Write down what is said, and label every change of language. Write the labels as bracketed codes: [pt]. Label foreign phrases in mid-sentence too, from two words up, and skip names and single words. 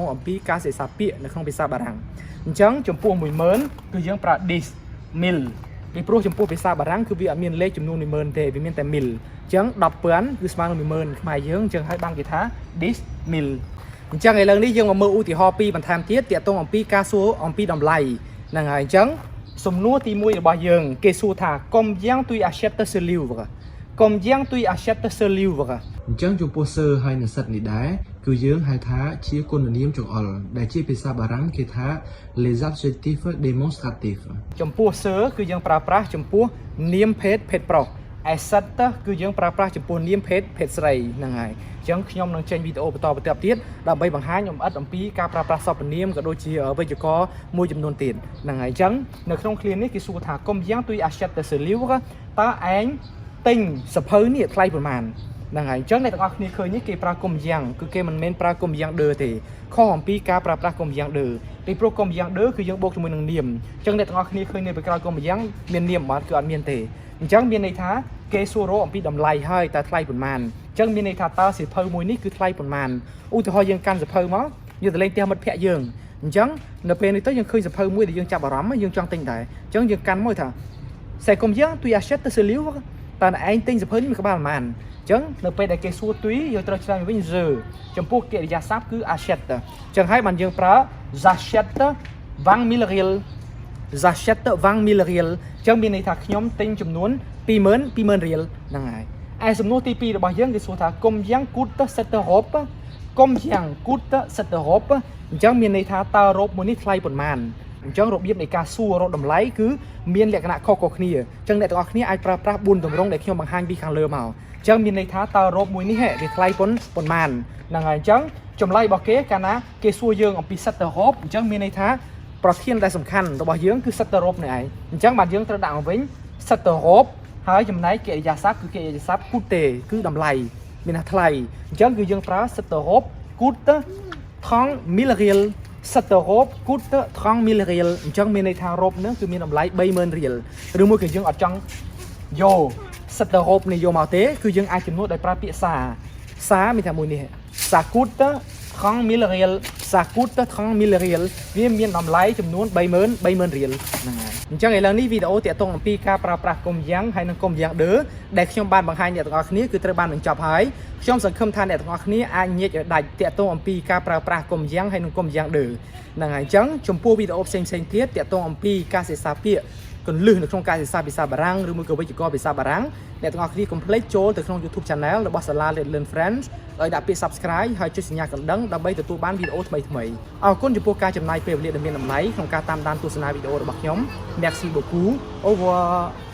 [km] អំពីការសិក្សាពាក្យនៅក្នុងភាសាបារាំងអញ្ចឹងចំពោះ 10000 គឺយើងប្រើ 10,000 ពីព្រោះចំពោះភាសាបារាំងគឺវាអត់មានលេខចំនួន 10000 ទេវាមានតែ 1000 អញ្ចឹង 10,000 គឺស្មើ នឹង 10000 ខ្មែរយើងអញ្ចឹងហើយបានគេថា 10,000 អញ្ចឹងឥឡូវនេះយើងមកមើលឧទាហរណ៍ពីរបន្ថែមទៀតទាក់ទងអំពីការសួរអំពីតម្លៃ ហ្នឹងហើយអញ្ចឹងសំណួរទី1របស់យើងគេសួរថា [fr] Combien tu achètes ce livre Combien tu achètes ce livre [km] អញ្ចឹងចំពោះ sir ហើយនិស្សិតនេះដែរគឺយើងហៅថាជាគុណនាមចង្អុលដែលជាភាសាបារាំងគេថា [fr] les adjectifs démonstratifs [km] ចំពោះ sir គឺយើងប្រើប្រាស់ចំពោះនាមភេទប្រុស asset គឺយើងប្រើប្រាស់ចំពោះនាមភេទស្រីហ្នឹងហើយអញ្ចឹងខ្ញុំនឹងចេញវីដេអូបន្តទៀតដើម្បីបង្ហាញលម្អិតអំពីការ ប្រើប្រាស់សព្វនាមក៏ដូចជាវេយ្យាករណ៍មួយចំនួនទៀតហ្នឹងហើយអញ្ចឹងនៅក្នុងឃ្លានេះគេសួរថា [fr] Combien tu achètes ce livre [km] តើឯងទិញសភៅនេះថ្លៃប៉ុន្មានហ្នឹងហើយអញ្ចឹងអ្នកទាំងអស់គ្នាឃើញនេះគេប្រើ Combien គឺគេមិនមែនប្រើ [fr] Combien de [km] ទេខុសអំពីការប្រើប្រាស់ [fr] Combien de [km] ពីព្រោះ [fr] Combien de [km] គឺយើងបូកជាមួយនឹងនាមអញ្ចឹងអ្នកទាំងអស់គ្នាឃើញនៅពីក្រោយ Combien មាន នាមអត់គឺអត់មានទេអញ្ចឹងមានន័យថាគេសួររកអំពីតម្លៃហើយតើថ្លៃប៉ុន្មានអញ្ចឹងមានន័យថាតើសៀវភៅមួយនេះគឺថ្លៃប៉ុន្មានឧទាហរណ៍យើងកាន់សៀវភៅមកយើងទៅលេងផ្ទះមិត្តភ័ក្តិយើងអញ្ចឹងនៅពេលនេះទៅយើងឃើញសៀវភៅមួយដែលយើងចាប់អារម្មណ៍យើងចង់ទិញដែរអញ្ចឹងយើង កាន់មកថា [fr] C'est combien tu achètes ce livre [km] តើឯងទិញសៀវភៅនេះមួយក្បាលប៉ុន្មានអញ្ចឹងនៅពេលដែលគេសួរទុយយើងត្រូវឆ្លើយវិញ je ចំពោះកិរិយាសព្ទគឺ achète អញ្ចឹងហើយបានយើងប្រើ j'achète 20,000 រៀល j'achète 20,000 រៀល អញ្ចឹងមានន័យថាខ្ញុំទិញចំនួន 20,000 រៀលហ្នឹងហើយឯសំណួរទី2របស់យើងគេសួរថា [fr] Combien coûte cette robe Combien coûte cette robe [km] អញ្ចឹងមានន័យ ថាតើរ៉ូបមួយនេះថ្លៃប៉ុន្មានអញ្ចឹងរបៀបនៃការសួររកតម្លៃគឺមានលក្ខណៈខុសៗគ្នាអញ្ចឹងអ្នកទាំងអស់គ្នាអាចប្រើប្រាស់4ទម្រង់ដែលខ្ញុំបង្ហាញពីខាងលើមកអញ្ចឹងមានន័យថាតើរ៉ូបមួយនេះវាថ្លៃប៉ុន្មានហ្នឹងហើយអញ្ចឹងចម្លើយរបស់គេកាលណាគេសួរយើងអំពី [fr] cette robe [km] អញ្ចឹងមានន័យថាប្រធានដែលសំខាន់របស់យើងគឺ [fr] cette robe [km] នេះឯងអញ្ចឹងបាទយើងត្រូវដាក់មកវិញ [fr] cette robe [km] ហើយចំណែកកិរិយាសព្ទគឺកិរិយាសព្ទ coûte គឺតម្លៃមានថាថ្លៃអញ្ចឹងគឺយើងប្រើ [fr] cette robe coûte [km] 30,000 រៀល [fr] cette robe coûte [km] 30,000 រៀលអញ្ចឹងមានន័យថារ៉ូបហ្នឹងគឺមានតម្លៃ 30,000 រៀលឬមួយក៏យើងអត់ចង់យក [fr] cette robe [km] នេះយកមកទេគឺយើងអាចជំនួសដោយប្រើពាក្យសាមានថាមួយនេះ [fr] ça coûte [km] 30,000 រៀល [fr] ça coûte [km] 30,000 រៀលវាមានតម្លៃចំនួន 30,000 រៀលហ្នឹងហើយអញ្ចឹងឥឡូវនេះវីដេអូទាក់ទងអំពីការប្រើប្រាស់ Combien ហើយនិង [fr] Combien de [km] ដែលខ្ញុំបានបង្ហាញអ្នកទាំងអស់គ្នាគឺត្រូវបានបញ្ចប់ហើយខ្ញុំសង្ឃឹមថាអ្នកទាំងអស់គ្នាអាចញែកឲ្យដាច់ទាក់ទងអំពីការប្រើប្រាស់ Combien ហើយនិង [fr] Combien de [km] ហ្នឹងហើយអញ្ចឹងចំពោះវីដេអូផ្សេងទៀតទាក់ទងអំពីការសិក្សាពាក្យកន្លឹះនៅក្នុងការសិក្សាភាសាបារាំងឬមួយក៏វិជ្ជាករភាសាបារាំងអ្នកទាំងអស់គ្នាកុំភ្លេចចូលទៅក្នុង [en] YouTube Channel [km] របស់ SALA Let's Learn French ដោយដាក់ពាក្យ Subscribe ហើយចុចសញ្ញាកណ្ដឹងដើម្បីទទួលបានវីដេអូថ្មីៗអរគុណចំពោះការចំណាយពេលវេលាដ៏មានតម្លៃក្នុងការតាមដានទស្សនាវីដេអូរបស់ខ្ញុំ [fr] Merci beaucoup. Au revoir.